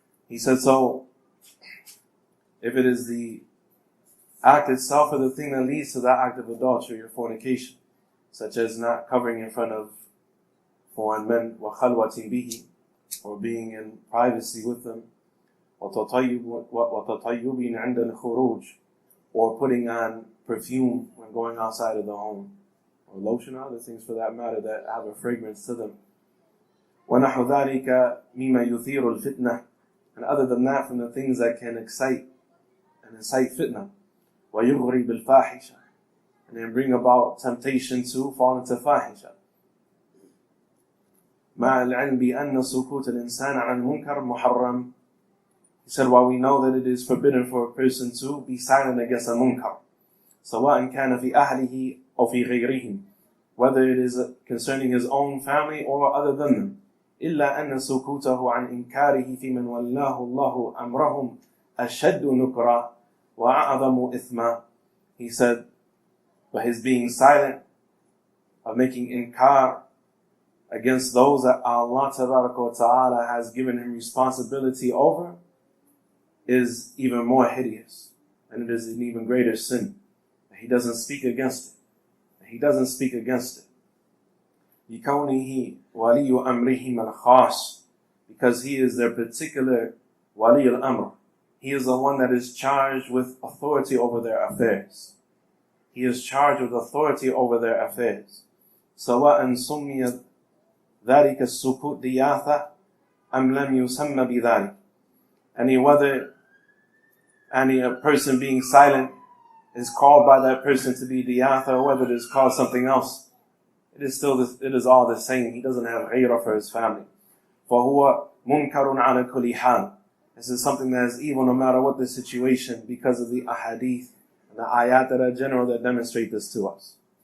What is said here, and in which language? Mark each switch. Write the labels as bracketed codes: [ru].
[en] He said, so, if it is the act itself or the thing that leads to that act of adultery or fornication, such as not covering in front of foreign men, [ar] وَخَلْوَةٍ بِهِ, [en] or being in privacy with them, [ar] وَتَطَيُّبٍ عِنْدَ الْخُرُوجِ, [en] or putting on perfume when going outside of the home, or lotion or other things for that matter that have a fragrance to them. [ar] وَنَحُ ذَلِكَ مِمَّا يُثِيرُ الْفِتْنَةِ, [en] and other than that, from the things that can excite and incite fitna, [ar] وَيُغْرِي بِالْفَاحِشَةِ, [en] and then bring about temptation to fall into fahisha. [ar] مع العلم بأن سكوت الإنسان عن المنكر محرم. [en] He said, while we know that it is forbidden for a person to be silent against a munkar, [ar] سواء كان في أهله أو في غيرهم, [en] whether it is concerning his own family or other than them. [ar] إلا أن سكوته عن إنكاره في من والله الله أمرهم أشد نكرا وأعظم إثما. [en] He said, but his being silent of making inkar against those that Allah Tabaraka wa Ta'ala has given him responsibility over is even more hideous, and it is an even greater sin. He doesn't speak against it. He doesn't speak against it. [ar] بِكَوْنِهِ وَلِيُّ أَمْرِهِمَ الْخَاصِ, [en] because he is their particular wali al-amr. He is the one that is charged with authority over their affairs. He is charged with authority over their affairs. [ar] سواء سمي ذلك السكوت دياثة أم لم يسمى بذلك. [en] Any person being silent is called by that person to be diyatha, or whether it is called something else, it is all the same. He doesn't have ghayrah for his family. [ar] فهو منكر على كل حال. [en] This is something that is evil no matter what the situation, because of the ahadith and the ayat that are general that demonstrate this to us.